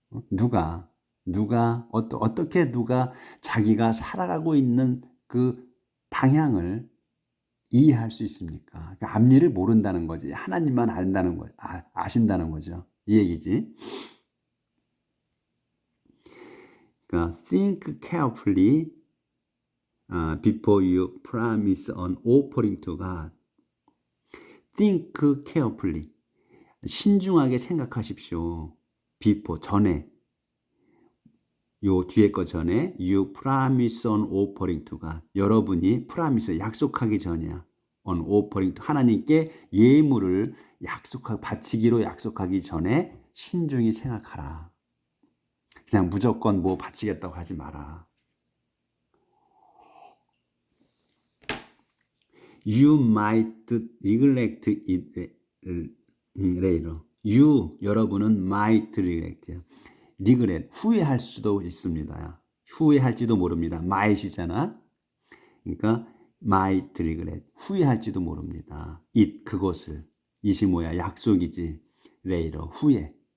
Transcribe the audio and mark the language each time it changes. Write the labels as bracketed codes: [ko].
[ko] 누가 어떻게 자기가 살아가고 있는 그 방향을 이해할 수 있습니까? 그러니까 앞일을 모른다는 거지. 하나님만 안다는 거, 아신다는 거죠. 이 얘기지. 그러니까 [en] think carefully before you promise an offering to God. think carefully. [ko] 신중하게 생각하십시오. before, 전에. 요 뒤에 거 전에 [en] you promise an offering to God. [ko] 여러분이 promise, 약속하기 전이야. [en] on offering to [ko] 하나님께 예물을 바치기로 약속하기 전에 신중히 생각하라. 그냥 무조건 뭐 바치겠다고 하지 마라. [en] You might neglect it later. [ko] 여러분은 [en] might neglect [ko] 야. regret, 후회할 수도 있습니다. 후회할지도 모릅니다. might이잖아. 그러니까 [en] might regret, [ko] 후회할지도 모릅니다. 그것을. 이시 뭐야? 약속이지. later, 후회.